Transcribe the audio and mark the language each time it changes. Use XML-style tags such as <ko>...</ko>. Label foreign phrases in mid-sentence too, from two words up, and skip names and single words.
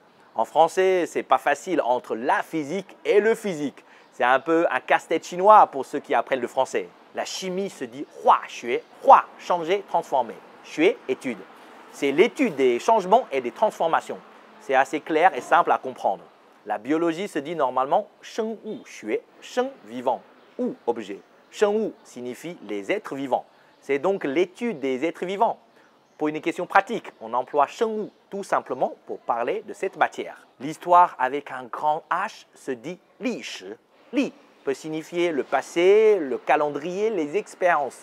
<fr>En français, c'est pas facile entre la physique et le physique. C'est un peu un casse-tête chinois pour ceux qui apprennent le français. La chimie se dit</fr> <zh>化学,</zh> <fr>hua, changer, transformer. Xue, étude. C'est l'étude des changements et des transformations. C'est assez clair et simple à comprendre. La biologie se dit normalement</fr> <zh>生物学,</zh> <fr>sheng vivant, ou objet.</fr> <zh>生物</zh> <fr>signifie les êtres vivants. C'est donc l'étude des êtres vivants. Pour une question pratique, on emploie</fr> <zh>生物</zh> <fr>tout simplement pour parler de cette matière. L'histoire avec un grand H se dit</fr> <zh>历史.</zh> <fr>Li peut signifier le passé, le calendrier, les expériences.</fr>